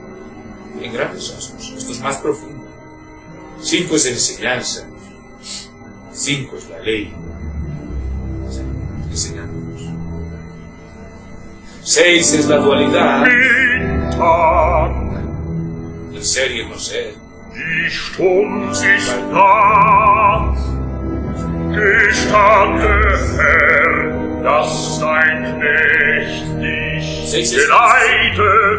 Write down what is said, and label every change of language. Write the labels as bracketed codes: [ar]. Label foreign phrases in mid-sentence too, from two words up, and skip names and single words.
[es] En grandes rasgos, esto es más profundo. 5 es enseñanza. 5 es la ley, enseñándonos. 6 es la dualidad, el ser y el no ser. [de] Die Stund ist da, gestande Herr, dass dein Knecht dich geleitet.